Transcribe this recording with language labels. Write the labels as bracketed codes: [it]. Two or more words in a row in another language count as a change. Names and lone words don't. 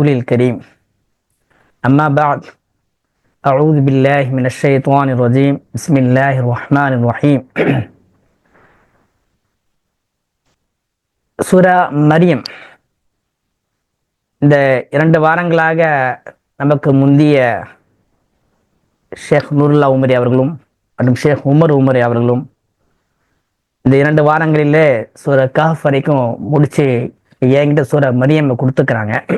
[ar] الكريم أما بعد أعوذ بالله من الشيطان الرجيم بسم الله الرحمن الرحيم [ta] சூரா மரியம் இந்த 2 வாரங்களாக நமக்கு முந்திய ஷேக் நூருல்லா உமரி அவர்களும் மற்றும் ஷேக் உமர் உமரி அவர்களும் இந்த 2 வாரங்களிலே சூரா கஹஃப் வரைக்கும் முடிச்சு என்கிட்ட சூரா மரியம் கொடுத்துக்கிறாங்க.